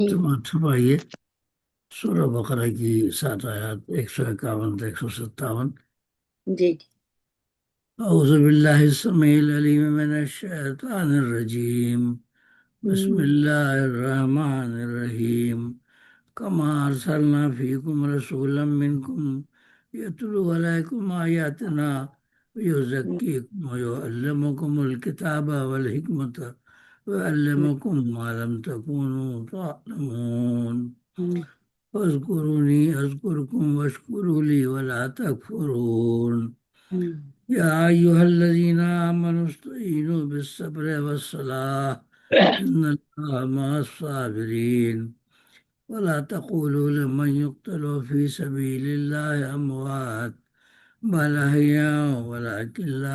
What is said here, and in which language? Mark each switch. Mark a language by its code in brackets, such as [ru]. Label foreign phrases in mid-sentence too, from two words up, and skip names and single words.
[hi] छुपाइए सूरह बकरा की 7 आयत 151 से 157। जी जी। [ar] أعوذ بالله السميع العليم من الشيطان الرجيم. بسم الله الرحمن الرحيم. كما أرسلنا فيكم رسولا منكم يتلو عليكم آياتنا ويزكيكم ويعلمكم الكتاب والحكمة ويعلمكم ما لم تكونوا تعلمون. فاذكروني أذكركم واشكروا لي ولا تكفرون. يا أيها الذين آمنوا استعينوا بالصبر والصلاة إن الله مع الصابرين. ولا تقولوا لمن يقتل في سبيل الله أموات بل أحياء ولكن لا